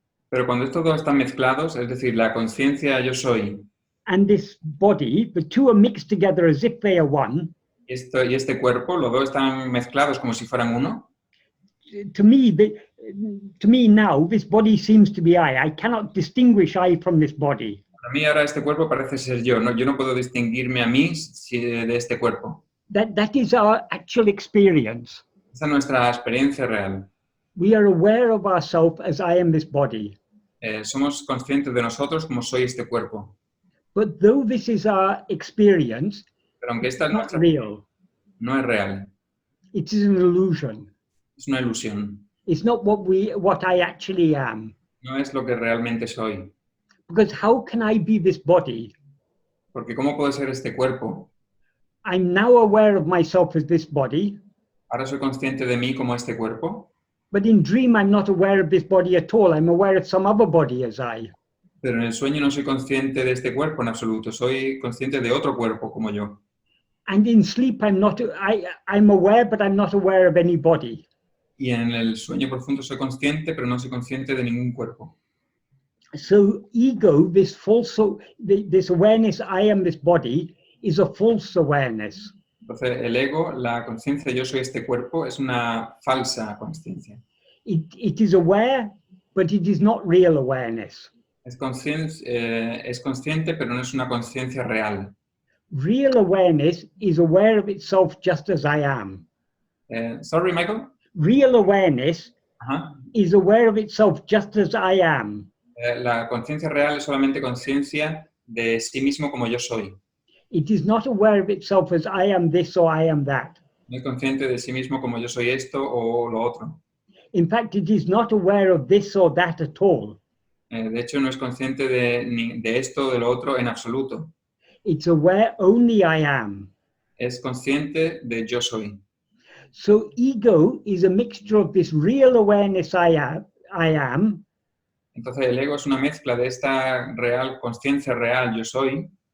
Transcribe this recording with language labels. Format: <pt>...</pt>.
<es>Pero cuando estos dos están mezclados, es decir, la conciencia yo soy</es> <en>and this body, the two are mixed together as if they are one.</en> <es>y este cuerpo, los dos están mezclados como si fueran uno.</es> <en>To me now, this body seems to be I. I cannot distinguish I from this body.</en> <es>Para mí ahora este cuerpo parece ser yo, ¿no? Yo no puedo distinguirme a mí de este cuerpo.</es> <en>That is our actual experience.</en> <es>Esa es nuestra experiencia real.</es> <en>We are aware of ourselves as I am this body.</en> <es>Somos conscientes de nosotros como soy este cuerpo.</es> <en>But though this is our experience,</en> <es>Pero aunque esta es</es> <en>it's not</en> <es>nuestra,</es> <en>real.</en> <es>no es real.</es> <en>It is an illusion.</en> <es>Es una ilusión.</es> <en>It's not what I actually am.</en> <es>No es lo que realmente soy.</es> <en>Because how can I be this body?</en> <es>Porque ¿cómo puede ser este cuerpo?</es> <en>I'm now aware of myself as this body,</en> <es>Ahora soy consciente de mí como este cuerpo,</es> <en>but in dream I'm not aware of this body at all. I'm aware of some other body as I.</en> <es>pero en el sueño no soy consciente de este cuerpo en absoluto. Soy consciente de otro cuerpo como yo.</es> <en>And in sleep I'm aware, but I'm not aware of any body.</en> <es>Y en el sueño profundo soy consciente, pero no soy consciente de ningún cuerpo.</es> <en>So ego, this awareness I am this body, is a false awareness.</en> <es>Entonces, el ego, la conciencia yo soy este cuerpo, es una falsa conciencia.</es> <en>It is aware, but it is not real awareness.</en> <es>Es consciente, pero no es una conciencia real.</es> <en>Real awareness is aware of itself just as I am. Sorry, Michael? Real awareness Ajá. is aware of itself just as I am.</en> <es>La conciencia real es solamente conciencia de sí mismo como yo soy.</es> <en>It is not aware of itself as I am this or I am that.</en> <es>No es consciente de sí mismo como yo soy esto o lo otro.</es> <en>In fact, it is not aware of this or that at all.</en> <es>De hecho, no es consciente de esto o de lo otro en absoluto.</es> <en>It's aware only I am.</en> <es>Es consciente de yo soy.</es> <en>So ego is a mixture of this real awareness I am,</en> <es>Entonces, el ego es una mezcla de esta real conciencia real yo soy</es>